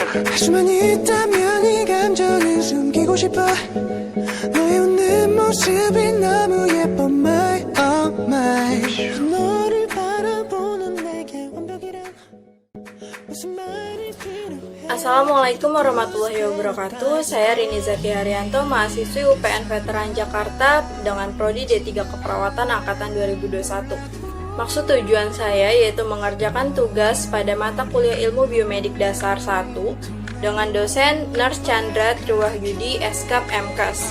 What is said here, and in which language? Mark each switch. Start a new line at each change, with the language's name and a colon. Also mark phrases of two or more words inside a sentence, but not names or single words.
Korean: 수만 있다면 이 감정은 숨기고 싶어 너의 웃는 모습이 너무 예뻐
English: my oh my
Korean: 너를 바라보는 내게 완벽이란 무슨 말이 필요해.
Arabic: السلام عليكم ورحمة الله وبركاته.
Indonesian: Saya Rini Zaki Haryanto, mahasiswi UPN Veteran Jakarta dengan prodi D3 Keperawatan angkatan 2021. Maksud tujuan saya yaitu mengerjakan tugas pada mata kuliah Ilmu Biomedik Dasar 1 dengan dosen Nurse Chandra Triwahyudi Eskap MKes.